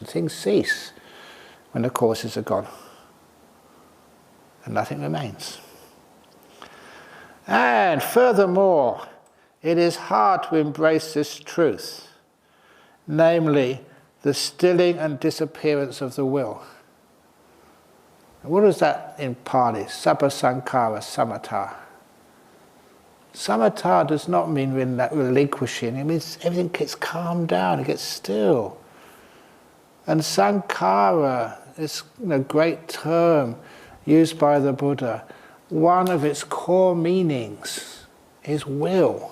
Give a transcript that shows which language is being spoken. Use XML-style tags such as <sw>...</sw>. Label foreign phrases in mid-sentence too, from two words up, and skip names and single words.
<en>Things cease when the causes are gone, and nothing remains. And furthermore, it is hard to embrace this truth, namely the stilling and disappearance of the will. What is that in Pali?</en> <pi>Sabba sankhara samatha.</pi> <en>Samatha does not mean relinquishing. It means everything gets calmed down, it gets still. And sankhara is a great term used by the Buddha. One of its core meanings is will.</en>